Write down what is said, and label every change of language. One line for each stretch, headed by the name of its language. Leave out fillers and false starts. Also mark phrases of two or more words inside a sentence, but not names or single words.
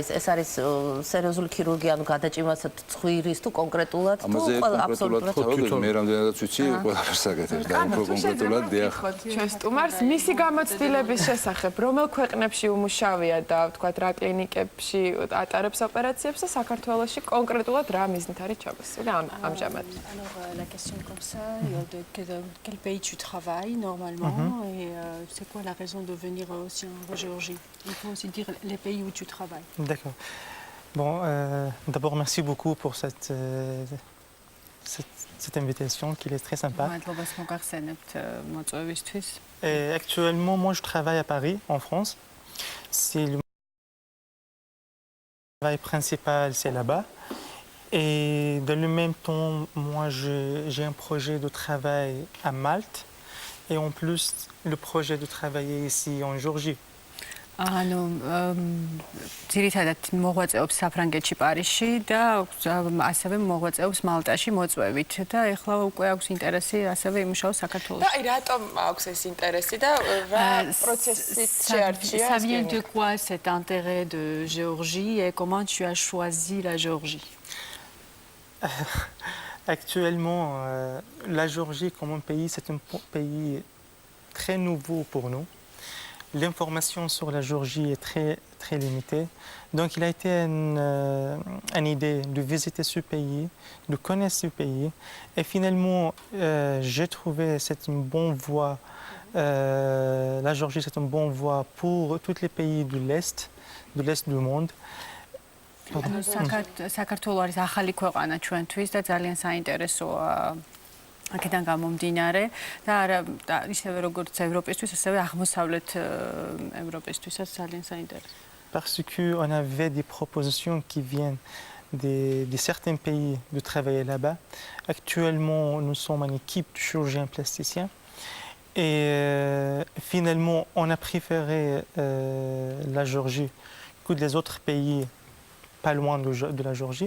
Georgian: ეს არის სერიოზული ქირურგია, ანუ გადაჭიმასაც ცხვირის თუ კონკრეტულად თუ აბსოლუტურად მე რამდენადაც ვიცი, ყველაფერს აკეთებს და უფრო კონკრეტულად დიახ. ჩვენ სტუმარს მისი გამოცდილების შესახებ, რომელ ქვეყნებში უმუშავია და ვთქვათ რა კლინიკებში ატარებს ოპერაციებს და საქართველოში კონკრეტულად რა მიზნით არის ჩაბასული ამჟამად?
French: Alors la question comme ça, de quel pays tu travailles normalement et c'est quoi la raison de venir aussi en Géorgie? Il faut aussi dire les pays où tu travailles. D'accord. Bon, d'abord merci beaucoup pour cette invitation qui est très sympa. Et actuellement, moi je travaille à Paris, en France. C'est le Le travail principal, c'est là-bas. Et dans le même temps, moi, j'ai un projet de travail à Malte. Et en plus, le projet de travailler ici en Géorgie.
Georgian: ანუ ძირითადად მოღვაწეობს საფრანგეთში პარიზში და ასევე მოღვაწეობს მალტაში მოწვევით და ეხლა უკვე აქვს ინტერესი ასევე იმუშაოს საქართველოში. და აი რატომ აქვს ეს ინტერესი და რა პროცესით შეარჩია
French: Ça
Georgian: ეს
French: vient
Georgian: კლინიკა?
French: de quoi cet intérêt de Géorgie et comment tu as choisi la Géorgie? Actuellement, la Géorgie comme un pays, c'est un pays très nouveau pour nous. L'information sur la Géorgie est très limitée. Donc il a été une idée de visiter ce pays, de connaître ce pays. Et finalement, j'ai trouvé c'est une bonne voie. La Géorgie, c'est une bonne voie pour tous les pays de l'Est du monde.
Georgian: საქართველო არის ახალი ქვეყანა ჩვენთვის და ძალიან საინტერესოა აქედან გამომდინარე და არა ისევე როგორც ევროპისთვის, ასევე აღმოსავლეთ ევროპისთვისაც ძალიან საინტერესოა.
French: Parce qu'on avait des propositions qui viennent de certains pays de travailler là-bas. Actuellement, nous sommes une équipe de chirurgiens plasticiens. Et finalement, on a préféré la Géorgie que les autres pays pas loin de la Géorgie.